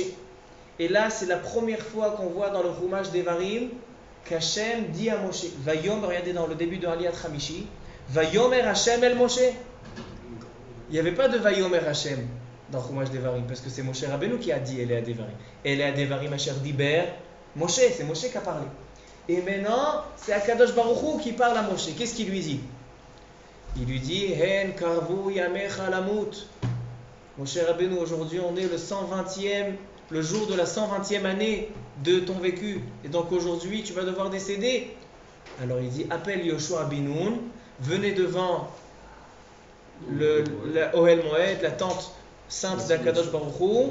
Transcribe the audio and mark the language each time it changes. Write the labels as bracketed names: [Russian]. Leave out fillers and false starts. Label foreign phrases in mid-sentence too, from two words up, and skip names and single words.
[French] Et là, c'est la première fois qu'on voit dans le Chumash Devarim qu'Hachem dit à Moshe, Vayom, regardez dans le début de [Hebrew] עליית חמישי, ויאמר השם אל משה. [French] Il n'y avait pas de [Hebrew] ויאמר השם [French] dans Chumash Devarim, parce que c'est Moshe Rabbeinu qui a dit [Hebrew] אלה הדברים. אלה הדברים אשר דבר, משה, [French] c'est Moshe qui a parlé. Et maintenant, c'est [Hebrew] הקדוש ברוך הוא [French] qui parle à Moshe. Qu'est-ce qu'il lui dit? Il lui dit, [Hebrew] הן קרבו ימיך למות. [French] Moshe Rabbeinu, aujourd'hui on est le jour de la 120e année de ton vécu. Et donc aujourd'hui, tu vas devoir décéder. Alors il dit, appelle Yoshua bin Nun, venez devant le [Hebrew] אוהל מועד, [French] la tente sainte d' [Hebrew] הקדוש ברוך הוא.